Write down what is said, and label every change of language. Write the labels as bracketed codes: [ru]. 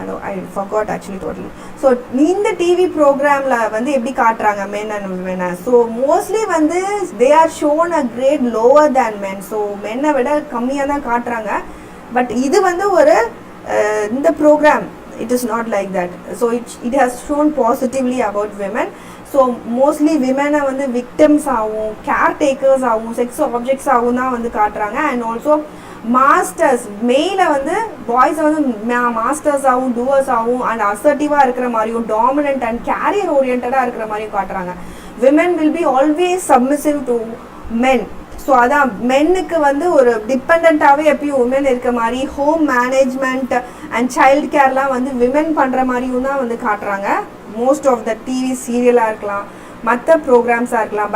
[en] I forgot actually totally. [ta] So இந்த TV ப்ரோக்ராமில் வந்து எப்படி காட்டுறாங்க மென் அண்ட் விமனை. [en] So mostly வந்து they are shown a great lower than men. [ta] So மென்னை விட கம்மியாக தான் காட்டுறாங்க. பட் இது வந்து ஒரு இந்த program [en] it is not like that. So it has shown positively about women. So mostly women are வந்து victims ஆகும், caretakers ஆகும், sex objects ஆகும் தான் வந்து காட்டுறாங்க. [ta] and also masters மேல வந்து பாய்ஸ் வந்து மாஸ்டர்ஸ் ஆகும், டூவர்ஸ் ஆகும், அண்ட் அசர்ட்டிவாக இருக்கிற மாதிரியும் டாமினன்ட் அண்ட் கேரியர் ஓரியன்டாக இருக்கிற மாதிரியும் காட்டுறாங்க. [en] women will be always submissive to men. [ta] So அதான் மென்னுக்கு வந்து ஒரு டிபெண்ட்டாகவே எப்பயும் உமன் இருக்க மாதிரி ஹோம் மேனேஜ்மெண்ட் அண்ட் சைல்டு கேர்லாம் வந்து விமன் பண்ணுற மாதிரியும் தான் வந்து காட்டுறாங்க மோஸ்ட் ஆஃப் த டிவி சீரியலாக இருக்கலாம், மற்ற ப்ரோக்ராம்ஸாக இருக்கலாம்.